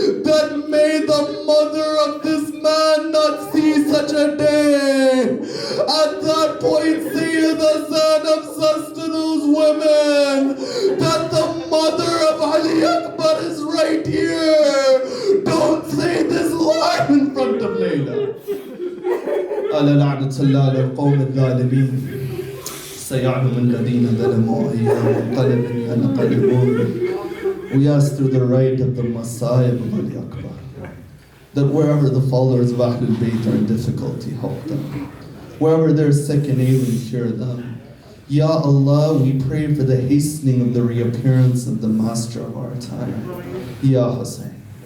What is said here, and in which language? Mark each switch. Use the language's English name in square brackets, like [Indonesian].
[English] That may the mother of this man not see such a day." At that point, Sayyida Zainab says to those women that the mother of Ali Akbar is right here. Don't say this line in front of Layla. [Arabic] ألا لعنة الله على القوم الظالمين سيعلم الذين ظلموا أي منقلب ينقلبون. [English] We ask through the right of the Masayib of Ali Akbar that wherever the followers of Ahlul Bayt are in difficulty, help them. Wherever they're sick and ailing, cure them. Ya Allah, we pray for the hastening of the reappearance of the master of our time, Ya Hussein.